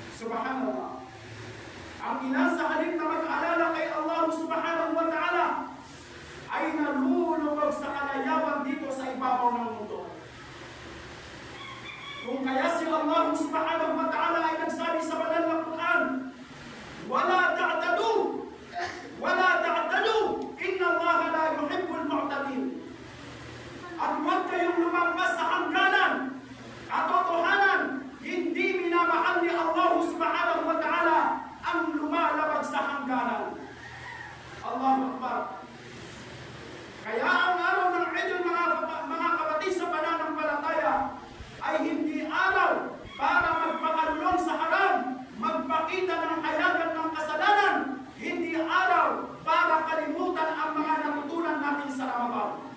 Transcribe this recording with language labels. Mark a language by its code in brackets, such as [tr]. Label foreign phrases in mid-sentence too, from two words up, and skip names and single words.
[tl] Subhanallah. Ang ilan sa halip na mag-alala kay Allah [ar] سبحانه وتعالى [tl] ay nalulubog sa kalayawan dito sa ibabaw ng mundo. Kung kaya si Allah [ar] سبحانه وتعالى [tl] ay nagsabi sa banal na Quran, [ar] ولا تعتدوا إن الله لا يحب المعتدين. [tl] At huwag kayong lumampas sa hangganan. Katotohanan, hindi minamahal ni Allah [ar] سبحانه وتعالى [tl] ang lumalabag sa hangganan. [ar] الله أكبر. [tl] Kaya ang araw ng Eid, mga kapatid sa pananampalataya, ay hindi araw para magpakalulong sa haram, magpakita ng hayagan ng kasalanan, hindi araw para kalimutan ang mga natutunan natin sa Ramadan.